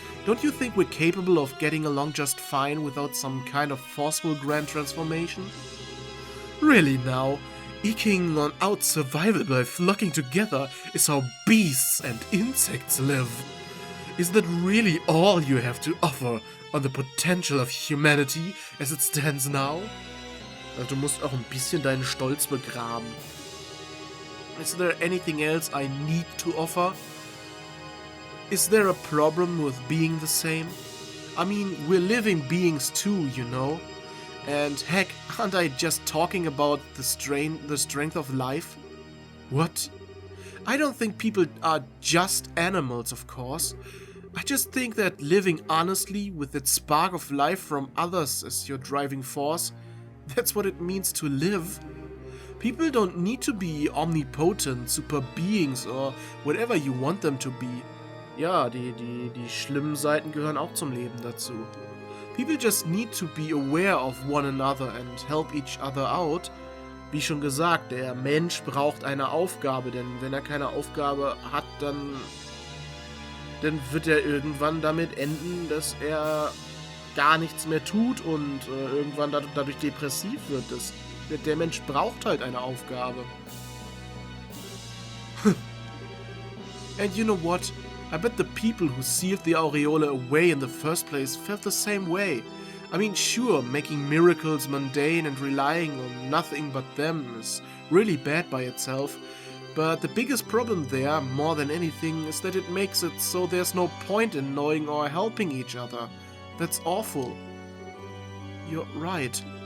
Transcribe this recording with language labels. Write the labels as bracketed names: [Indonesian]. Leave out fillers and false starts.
[English] Don't you think we're capable of getting along just fine without some kind of forceful grand transformation? Really now, eking on out survival by flocking together is how beasts and insects live. Is that really all you have to offer on the potential of humanity as it stands now? [German] Also, du musst auch ein bisschen deinen Stolz begraben. [English] Is there anything else I need to offer? Is there a problem with being the same? I mean, we're living beings too, you know? And heck, aren't I just talking about the strength of life? What? I don't think people are just animals, of course. I just think that living honestly with that spark of life from others as your driving force, that's what it means to live. People don't need to be omnipotent, super beings or whatever you want them to be. [German] Ja, die schlimmen Seiten gehören auch zum Leben dazu. [English] People just need to be aware of one another and help each other out. [German] Wie schon gesagt, der Mensch braucht eine Aufgabe, denn wenn er keine Aufgabe hat, dann wird er irgendwann damit enden, dass er gar nichts mehr tut und irgendwann dadurch depressiv wird. Der Mensch braucht halt eine Aufgabe. [English] And you know what? I bet the people who sealed the Aureole away in the first place felt the same way. I mean, sure, making miracles mundane and relying on nothing but them is really bad by itself, but the biggest problem there, more than anything, is that it makes it so there's no point in knowing or helping each other. That's awful. You're right.